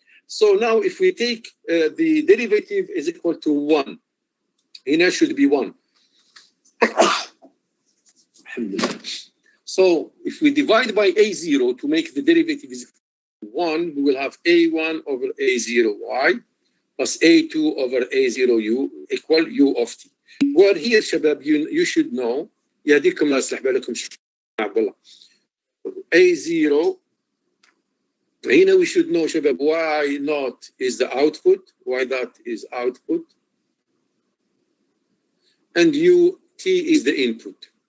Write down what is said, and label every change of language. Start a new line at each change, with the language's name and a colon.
English: So now if we take the derivative is equal to 1, here should be 1. So if we divide by A0 to make the derivative is 1, we will have A1 over A0y plus A2 over A0u equal u of t. Where here,
Arabic: شباب,
English: you should know,
Arabic: يهديكم الله يصلح بالكم عبد الله.
English: A0, هنا we should know, شباب, y naught is the output, y dot is output, and u t is the input.